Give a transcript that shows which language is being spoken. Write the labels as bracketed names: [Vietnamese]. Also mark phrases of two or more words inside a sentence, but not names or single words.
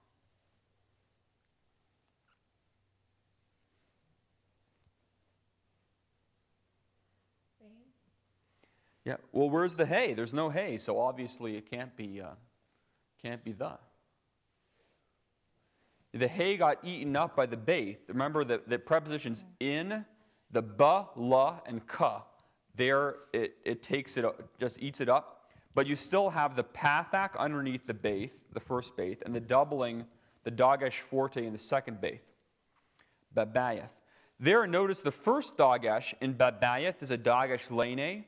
[English] Same. Yeah. Well, where's the hey? There's no hey, so obviously it can't be the. The hay got eaten up by the baith. Remember that the prepositions in, the ba, la, and ka. There, it takes it, just eats it up. But you still have the pathak underneath the baith, the first baith, and the doubling, the dagash forte in the second baith. Babayeth. There, notice the first dagash in babayeth is a dagash lene.